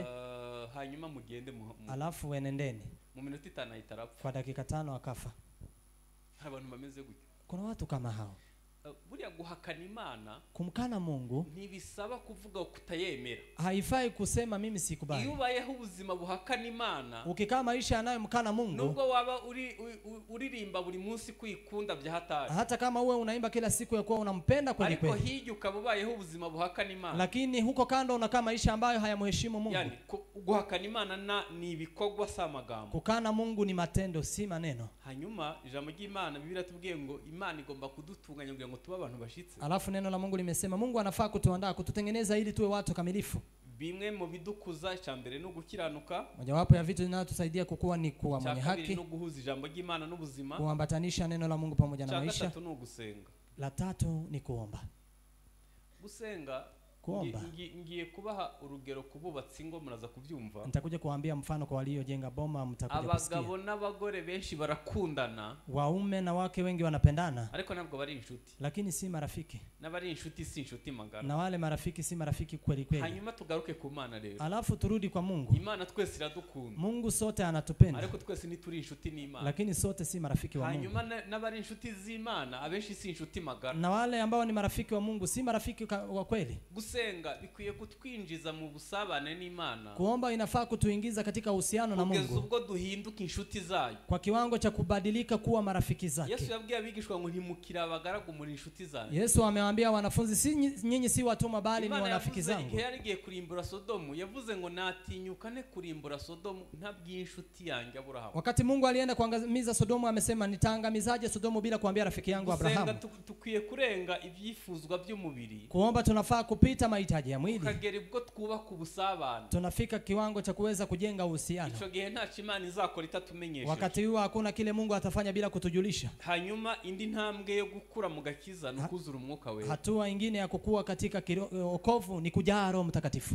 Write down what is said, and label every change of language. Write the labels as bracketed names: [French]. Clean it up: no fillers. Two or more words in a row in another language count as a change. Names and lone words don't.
[Kinyarwanda] hanyuma mugende [Swahili] alafu wenendeni. [Kinyarwanda] Mu minota 5 itarapfa, [Swahili] kwa dakika 5 akafa. [Kinyarwanda] Abantu bameze gutyo. [Swahili] Kuna watu kama hao. [Kinyarwanda] Buriya guhakana Imana, [Swahili] kumkana Mungu, [Kinyarwanda] ntibisaba kuvuga kutayemera. [Swahili] Haifai kusema mimi sikubali. [Kinyarwanda] Iyo ubayeho ubuzima buhakana Imana, [Swahili] ukikaa maisha yanayomkana Mungu, [Kinyarwanda] nubwo waba uririmba buri munsi kwikunda bya hatari, [Swahili] hata kama uwe unaimba kila siku ya kuwa unampenda kweli kweli, [Kinyarwanda] ariko hiji ukabubayeho ubuzima buhakana Imana, [Swahili] lakini huko kando unakaa maisha ambayo hayamheshimu Mungu. [Kinyarwanda] Yani guhakana Imana ni ibikorwa si amagambo. [Swahili] Kukana Mungu ni matendo si maneno. [Kinyarwanda] Hanyuma ijambo ry'Imana Biblia tubwiye ngo Imana igomba kudutunganya kugira ngo tuba abantu bashitse. [Swahili] Alafu neno la Mungu limesema Mungu anafaa kutuandaa, kututengeneza ili tuwe watu kamilifu. [Kinyarwanda] Bimwe mu bidukuza cyambere no gukiranuka, [Swahili] mojawapo ya vitu vinavyotusaidia kukua ni kuwa mwenye haki, [Kinyarwanda] no guhuza ijambo ry'Imana n'ubuzima, [Swahili] kuambatanisha neno la Mungu pamoja na maisha. [Kinyarwanda] Gatatu no gusenga. [Swahili] La tatu ni kuomba. [Kinyarwanda] Gusenga, [Swahili] kuomba. [Kinyarwanda] Ngiye kubaha urugero kububatsi ngo muraza kubyumva. [Swahili] Nitakuja kuambia mfano kwa waliojenga boma, mtakuja kusikia. [Kinyarwanda] Abagabo n'abagore benshi barakundana, [Swahili] waume na wake wengi wanapendana, [Kinyarwanda] ariko nabwo bari inshuti, [Swahili] lakini si marafiki. [Kinyarwanda] N'abari inshuti si inshuti magana, [Swahili] na wale marafiki si marafiki kweli kweli. [Kinyarwanda] Hanyuma tugaruke ku Mana rero. [Swahili] Alafu turudi kwa Mungu. [Kinyarwanda] Imana twese iradukunda, [Swahili] Mungu sote anatupenda, [Kinyarwanda] ariko twese nituri inshuti n'Imana, [Swahili] lakini sote si marafiki wa Mungu. [Kinyarwanda] Hanyuma n'abari inshuti z'Imana abenshi si inshuti magana, [Swahili] na wale ambao ni marafiki wa Mungu si marafiki wa kweli. [Kinyarwanda] Gusenga bikwiye kutwinjiza mu busabane n'Imana. [Swahili] Kuomba inafaa kutuingiza katika uhusiano na Mungu, [Kinyarwanda] kugeza ubwo duhinduka inshuti zayo, [Swahili] kwa kiwango cha kubadilika kuwa marafiki zake. [Kinyarwanda] Yesu yabwiye abigishwa ngo ntimukira abagaragu muri inshuti zayo. [Swahili] Yesu amewaambia wanafunzi, nyinyi si watumwa bali ni wanafiki zangu. [Kinyarwanda] Imana yarigiye kurimbura Sodomu, yavuze ngo natinyukane kurimbura Sodomu ntabwiye inshuti yanjye Abrahamu. [Swahili] Wakati Mungu alienda kuangamiza Sodomu amesema nitaangamizaje Sodomu bila kuambia rafiki yangu Abrahamu. [Kinyarwanda] Tukwiye kurenga ibyifuzwa by'umubiri. [Swahili] Kuomba tunafaa kupita mahitaji ya mwili, [Kinyarwanda] ukagera ubwo twubaka ubusabane, [Swahili] tunafika kiwango cha kuweza kujenga uhusiano. [Kinyarwanda] Ico gihe nta Imana izakora itatumenyesha, [Swahili] wakati huo hakuna kile Mungu atafanya bila kutujulisha. [Kinyarwanda] Hanyuma indi ntambwe yo gukura mu gakiza no kuzura umwuka we, [Swahili] hatua nyingine ya kukua katika wokovu ni kujaa Roho Mtakatifu.